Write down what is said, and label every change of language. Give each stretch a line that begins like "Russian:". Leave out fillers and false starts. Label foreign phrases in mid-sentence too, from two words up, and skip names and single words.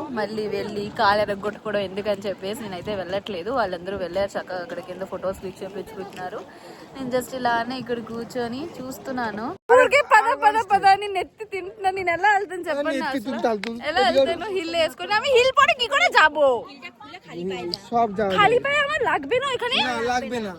Telugu: మళ్ళీ వెళ్ళి కాలు ఎరగొట్టుకోవడం ఎందుకని చెప్పేసి నేనైతే వెళ్ళట్లేదు. వాళ్ళందరూ వెళ్ళారు చక్కగా అక్కడ కింద
English: photos click
Telugu: చేయించుకుంటున్నారు. నేను జస్ట్ ఇలానే ఇక్కడ కూర్చొని చూస్తున్నాను. పద నెత్తి తింటున్నా. నేను ఎలా వెళ్తాను చెప్పండి, ఎలా వెళ్తాను? హిల్ వేసుకుని
Bangla: আমি হিল পরে কি করে যাব? সব যাও খালি পায়ে আমার লাগবে না এখানে, না লাগবে না।